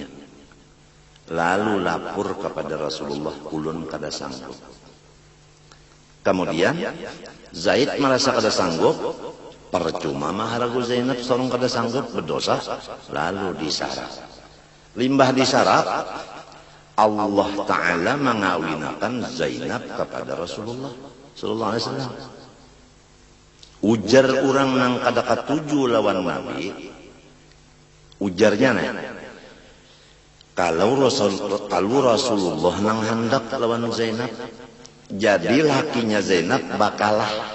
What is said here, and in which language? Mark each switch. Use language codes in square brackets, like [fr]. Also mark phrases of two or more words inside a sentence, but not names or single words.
[bjn] Lalu lapor kepada Rasulullah, ulun kada sanggup. Kemudian Zaid merasa kada sanggup, percuma maharagu Zainab sorong kada sanggup, berdosa, lalu disarap. Limbah disarap, [ar] الله تعالى [bjn] mengawinakan Zainab kepada Rasulullah [ar] صلى الله عليه وسلم. [bjn] Ujar orang nang kada katuju lawan Nabi, ujarnya nih, kalau Rasulullah nang hendak lawan Zainab, jadi lakinya Zainab bakalah.